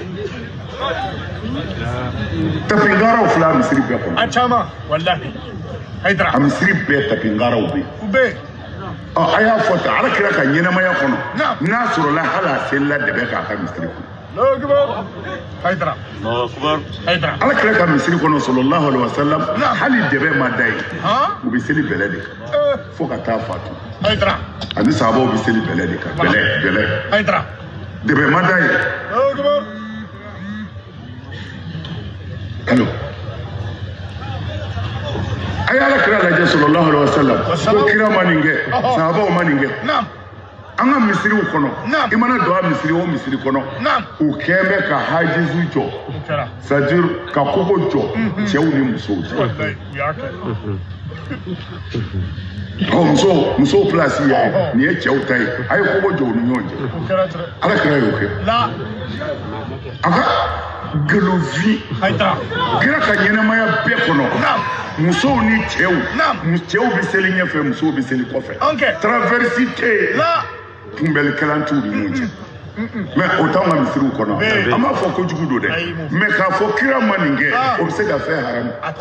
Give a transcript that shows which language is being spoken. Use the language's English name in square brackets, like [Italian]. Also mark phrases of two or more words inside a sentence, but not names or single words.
[Bambara] tapingaraw fila misiri bɛɛ kɔnɔ a caman wallahi Haidara a misiri bɛɛ tapingaraw bɛ yen a y'a fɔ tan ala kira ka ɲɛnamaya kɔnɔ n'a sɔrɔla hali a selila dɛbɛ k'a ka misiri kɔnɔ Haidara ala kira ka misiri kɔnɔ [Arabic] صلى الله عليه وسلم [Bambara] hali dɛbɛ ma da ye u bɛ seli bɛlɛ de kan fo ka taa fatu ani sahabaw bɛ seli bɛlɛ de kan bɛlɛ dɛbɛ ma da ye Hello. A y'ala kira lajɛ [Arabic] صلى الله عليه وسلم [Bambara] ko kira ma nin kɛ sahabaw ma nin kɛ an ka misiriw kɔnɔ i mana don a misiri o misiri kɔnɔ u kɛn bɛ ka hajizu jɔ [French] c'est-à-dire [Bambara] ka kogo jɔ cɛw ni musow cɛ musow place yɛ nin ye cɛw ta ye a ye kogo jɔ u ni ɲɔgɔn cɛ ala kira y'o kɛ a ka galovi kira ka ɲɛnamaya bɛɛ kɔnɔ musow ni cɛw bɛ seli ɲɛfɛ musow bɛ seli kɔfɛ traversi tɛ yen kunbɛlikɛlan t'u ni ɲɔgɔn cɛ mais o t'anw ka misiriw kɔnɔ an b'a fɔ kojugu don dɛ mais k'a fɔ kira ma nin kɛ o bɛ se ka fɛn haramu